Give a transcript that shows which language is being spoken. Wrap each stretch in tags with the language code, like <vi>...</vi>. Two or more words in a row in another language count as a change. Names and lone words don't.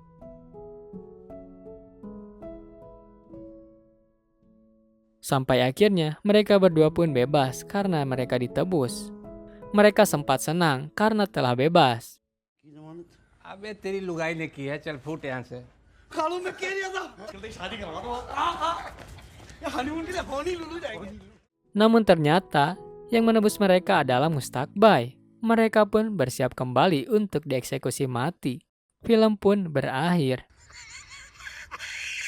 <id>Sampai akhirnya mereka berdua pun bebas karena mereka ditebus. Mereka sempat senang karena telah bebas.</id> <hi>अबे तेरी लुगाई ने की है, चल फूट यहाँ से। खालू मैं कह रहा था जल्दी शादी करवा दो। ये हनीमून के लिए होनी लुलू जाएगी।</hi> <id>Namun ternyata yang menebus mereka adalah Mustakbay. Mereka pun bersiap kembali untuk dieksekusi mati. Film pun berakhir.</id>